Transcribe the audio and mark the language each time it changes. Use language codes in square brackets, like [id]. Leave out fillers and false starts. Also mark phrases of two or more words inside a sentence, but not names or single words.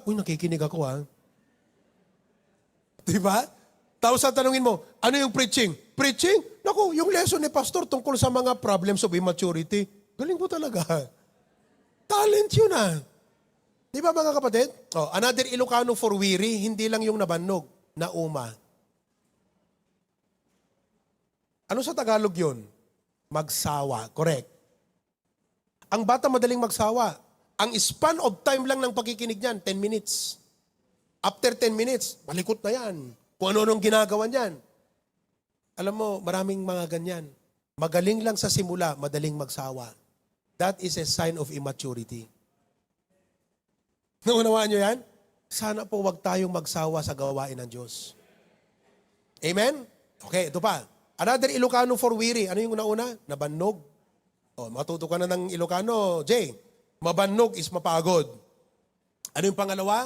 [tl] Uy, nakikinig ako ha. Diba? Tapos tatanungin mo, ano yung preaching? Preaching? Naku, yung lesson ni pastor tungkol sa mga [en] problems of immaturity. [tl] Galing mo talaga. Talent yun ah. Di ba mga kapatid? Oh, [en] another Ilocano for weary, [tl] hindi lang yung [ilo] nabannog, nauma. [tl] Ano sa Tagalog yun? Magsawa. Correct. Ang bata madaling magsawa. Ang [en] span of time [tl] lang ng pakikinig niyan, 10 minutes. After 10 minutes, malikot na yan. Kung ano-anong ginagawa niyan. Alam mo, maraming mga ganyan. Magaling lang sa simula, madaling magsawa. [en] That is a sign of immaturity. [tl] Naunawaan nyo yan? Sana po wag tayong magsawa sa gawain ng Diyos. Amen? Okay, ito pa. [en] Another Ilocano for weary. [tl] Ano yung nauna? Nabannog. O, matuto ka na ng Ilocano, Jay. Mabannog is mapagod. Ano yung pangalawa?